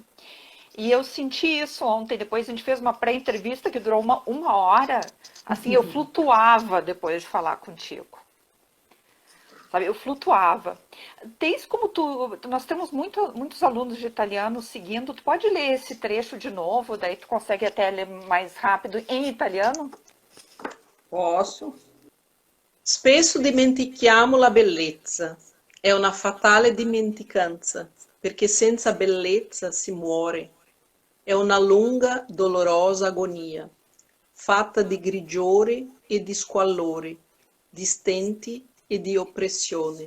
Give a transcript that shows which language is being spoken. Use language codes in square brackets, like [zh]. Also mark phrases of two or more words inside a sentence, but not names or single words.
[pt] E eu senti isso ontem, depois a gente fez uma pré-entrevista que durou uma hora, assim, eu flutuava depois de falar contigo. Sabe, eu flutuava. Tens como nós temos muitos alunos de italiano seguindo, tu pode ler esse trecho de novo, daí tu consegue até ler mais rápido em italiano? Posso. [it] Spesso dimentichiamo la bellezza. È una fatale dimenticanza, perché senza bellezza si muore. È una lunga, dolorosa agonia, fatta di grigiore e di squallore, di stenti e di oppressione.